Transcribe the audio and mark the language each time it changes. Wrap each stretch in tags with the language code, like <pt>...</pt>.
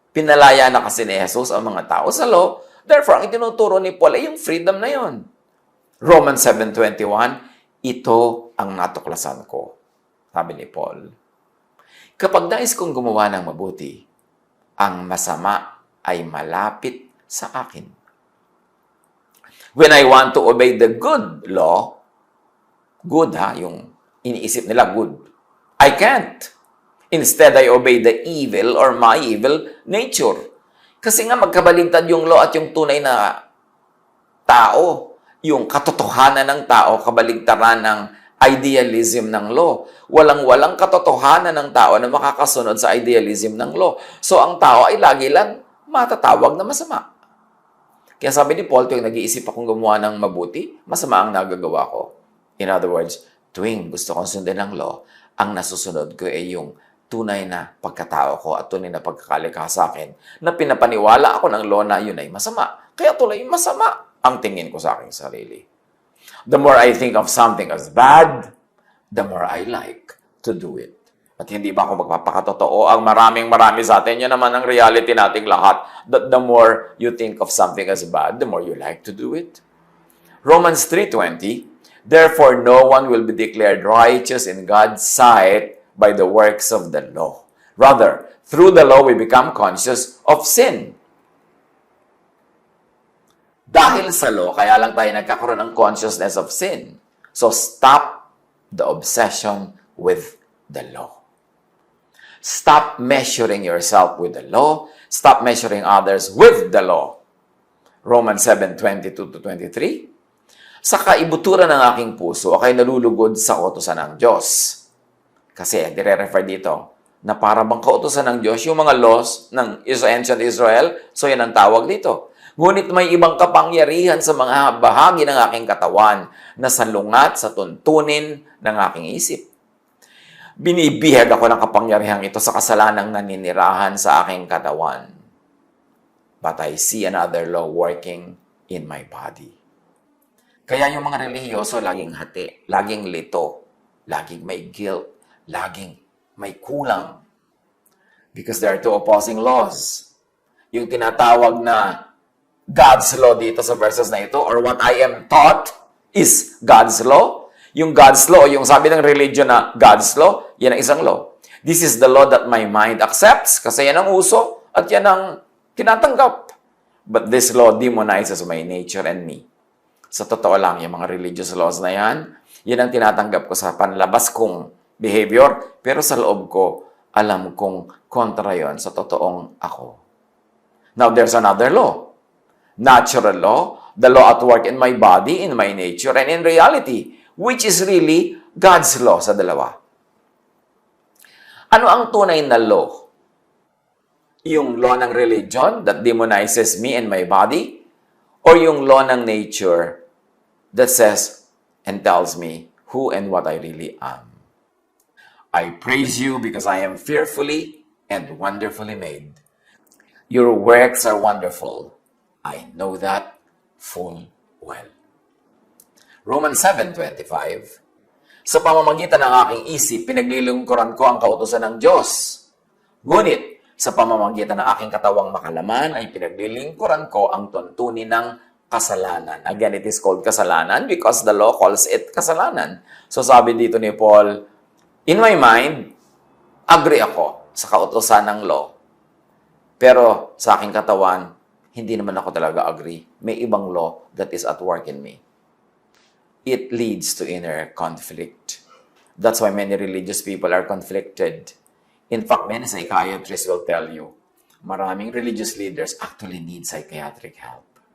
<tl>Pinalaya na kasi ni Jesus ang mga tao sa law. Therefore, ang itinuturo ni Paul ay yung freedom na yun. Romans 7:21, ito ang natuklasan ko. Sabi ni Paul, kapag nais kong gumawa ng mabuti, ang masama ay malapit sa akin.</tl> <en>When I want to obey the good law, good</en> <tl>yung iniisip nila</tl> <en>good, I can't. Instead, I obey the evil or my evil nature.</en> <tl>Kasi nga magkabaligtad yung law at yung tunay na tao, yung katotohanan ng tao, kabaligtaran ng idealism ng law. Walang katotohanan ng tao na makakasunod sa idealism ng law. So, ang tao ay lagi lang matatawag na masama. Kaya sabi ni Paul, tuwing nag-iisip akong gumawa ng mabuti, masama ang nagagawa ko.</tl> <en>In other words,</en> <tl>tuwing gusto kong sundin ng law, ang nasusunod ko ay yung tunay na pagkatao ko at tunay na pagkakalikha sa akin na pinapaniwala ako ng law na yun ay masama. Kaya tuloy masama ang tingin ko sa aking sarili.</tl> <en>The more I think of something as bad, the more I like to do it.</en> <tl>At hindi ba ako magpapakatotoo? Ang marami sa atin, yan naman ang reality nating lahat.</tl> <en>That the more you think of something as bad, the more you like to do it. Romans 3:20, therefore no one will be declared righteous in God's sight by the works of the law. Rather, through the law we become conscious of sin.</en> <tl>Dahil sa law, kaya lang tayo nagkakaroon ng</tl> <en>consciousness of sin. So, stop the obsession with the law. Stop measuring yourself with the law. Stop measuring others with the law.</en> <tl>Romans 7:22-23, sa kaibuturan ng aking puso, ako'y nalulugod sa kautusan ng Diyos. Kasi, dire-refer dito, na para bang kautusan ng Diyos, yung mga laws ng ancient Israel, so yan ang tawag dito. Ngunit may ibang kapangyarihan sa mga bahagi ng aking katawan na salungat sa tuntunin ng aking isip. Binibihag ako ng kapangyarihang ito sa kasalanang naninirahan sa aking katawan.</tl> <en>But I see another law working in my body.</en> <tl>Kaya yung mga relihiyoso laging hati, laging lito, laging may guilt, laging may kulang.</tl> <en>Because there are two opposing laws.</en> <tl>Yung tinatawag na God's law dito sa verses na ito,</tl> <en>or what I am taught is God's law.</en> <tl>Yung God's law, yung sabi ng religion na God's law, yan ang isang law.</tl> <en>This is the law that my mind accepts,</en> <tl>kasi yan ang uso, at yan ang tinatanggap.</tl> <en>But this law demonizes my nature and me.</en> <tl>Sa totoo lang, yung mga religious laws na yan, yan ang tinatanggap ko sa panlabas kong behavior, pero sa loob ko, alam kong kontra yon sa totoong ako.</tl> <en>Now, there's another law. Natural law, the law at work in my body, in my nature, and in reality, which is really God's law</en> <tl>sa dalawa. Ano ang tunay na law? Yung law ng</tl> <en>religion that demonizes me and my body? Or</en> <tl>yung law ng</tl> <en>nature that says and tells me who and what I really am? I praise you because I am fearfully and wonderfully made. Your works are wonderful. I know that full well.</en> <tl>Romans 7:25, sa pamamagitan ng aking isip, pinaglilingkuran ko ang kautusan ng Diyos. Ngunit, sa pamamagitan ng aking katawang makalaman, ay pinaglilingkuran ko ang tuntunin ng kasalanan.</tl> <en>Again, it is called kasalanan because the law calls it kasalanan.</en> <tl>So sabi dito ni Paul,</tl> <en>in my mind,</en> <tl>agree ako sa kautusan ng law. Pero sa aking katawan, hindi naman ako talaga agree. May ibang law</tl> <en>that is at work in me. It leads to inner conflict. That's why many religious people are conflicted. In fact, many psychiatrists will tell you, maraming religious leaders actually need psychiatric help.</en>